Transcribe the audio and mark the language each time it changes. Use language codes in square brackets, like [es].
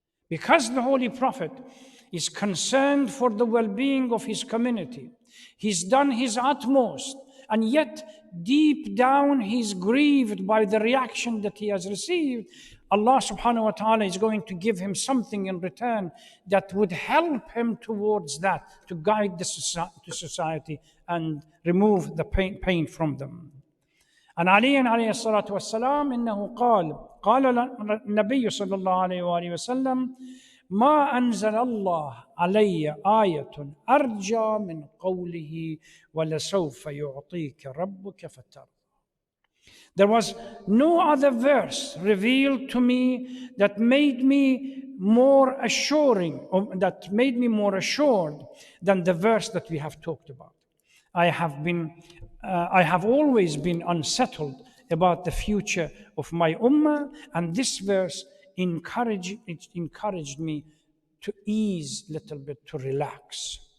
[en] Because the Holy Prophet is concerned for the well-being of his community, he's done his utmost, and yet deep down he's grieved by the reaction that he has received. Allah subhanahu wa ta'ala is going to give him something in return that would help him towards that, to guide the society and remove the pain from them. [ar] And Ali alayhi salatu wassalam, إنه قال النبي صلى الله عليه وآله وسلم ما أنزل الله علي آية أرجى من قوله ولسوف يعطيك ربك فترضى. [en] There was no other verse revealed to me that made me more assuring, or that made me more assured than the verse that we have talked about. I have always been unsettled about the future of my ummah, and this verse encouraged me to ease a little bit, to relax.